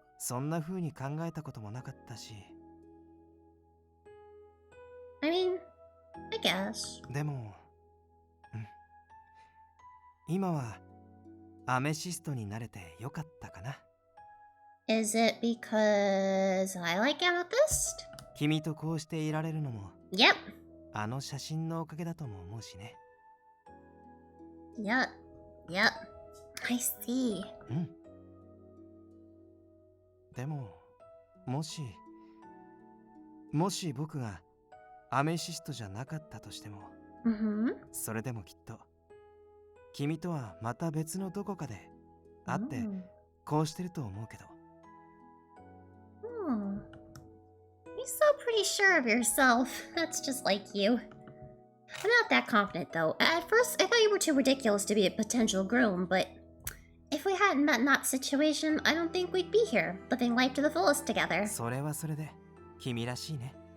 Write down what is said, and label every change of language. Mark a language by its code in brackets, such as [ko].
[ja] そんな風に考えたこともなかったし。 [en] I mean, I guess. [ja] でも、今はアメシストになれてよかったかな。 [en] Is it because I like amethyst? [ja] 君とこうしていられるのも、 [en] Yep. [ja] あの写真のおかげだとも思うしね。 [en] Yep. I see. [ja] でも、もし僕がアメシストじゃなかったとしても、それでもきっと君とはまた別のどこかで会ってこうしてると思うけど。 [en] You're so pretty sure of yourself. That's just like you. I'm not that confident though. At first, I thought you were too ridiculous to be a potential groom, but if we hadn't met in that situation, I don't think we'd be here, living life to the fullest together. [ja] それはそれで君らしいね。